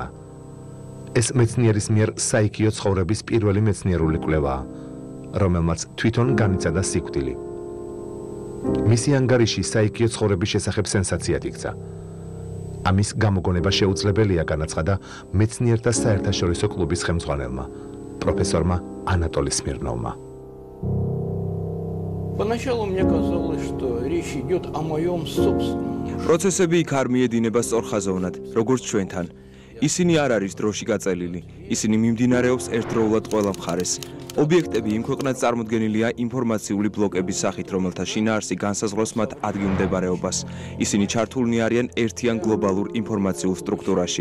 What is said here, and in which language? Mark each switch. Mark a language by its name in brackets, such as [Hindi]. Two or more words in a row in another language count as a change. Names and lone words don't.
[Georgian] ეს მეცნიერის მიერ საიქიო ცხოვრების პირველი მეცნიერული კვლევაა, რომელმაც თვითონ განიცადა სიკვდილი. მისი ანგარიში საიქიო ცხოვრების შესახებ სენსაციად იქცა. ამის გამოგონება შეუძლებელია, განაცხადა მეცნიერთა საერთაშორისო კლუბის ხელმძღვანელმა, პროფესორმა ანატოლი სმირნოვმა. [Russian] Поначалу мне казалось, что речь идет о моем собственном. [Georgian] Პროცესები იქ არ მიედინება სწორხაზოვნად, როგორც ჩვენთან. ისინი არ არის დროში გაწელილი. ისინი მიმდინარეობს ერთდროულად ყველა მხარეს. ობიექტები იმ ქვეყნად წარმოდგენილია ინფორმაციული ბლოკების სახით, რომელთა შინაარსი განსაზღვრავს მათ ადგილმდებარეობას. ისინი ჩართულნი არიან ერთიან გლობალურ ინფორმაციულ სტრუქტურაში.